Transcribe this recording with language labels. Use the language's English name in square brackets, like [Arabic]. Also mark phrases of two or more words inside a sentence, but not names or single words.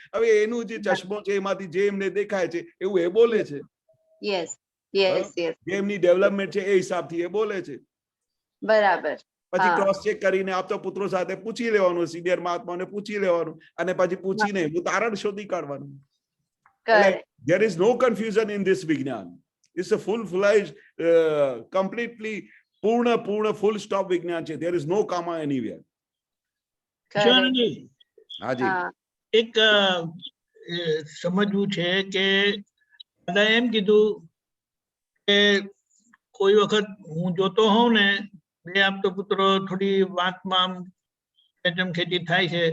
[Gujarati] હવે એનું જે ચશ્મો છે એમાંથી જે એમને દેખાય છે એવું એ બોલે છે. [English] yes yes yes. [Gujarati] જે એમની ડેવલપમેન્ટ છે એ હિસાબથી એ બોલે છે. બરાબર. પછી [English] cross check [Gujarati] કરીને આપતા પુત્રો સાથે પૂછી લેવાનું, સિનિયર મહાત્માને પૂછી લેવાનું, અને પછી પૂછીને એનું તારણ શોધી કાઢવાનું. [English] There is no confusion in this Vignan. It's a full-fledged, completely પૂર્ણ full stop [Gujarati] વિજ્ઞાન છે. [English] There is no comma anywhere. [Gujarati] હાજી, એક સમજવું છે કે દાદા એમ કીધું કે કોઈ વખત હું જોતો હોઉં ને, બે આપતો પુત્રો થોડી વાતમાં ખેંચમ ખેંચી થાય છે.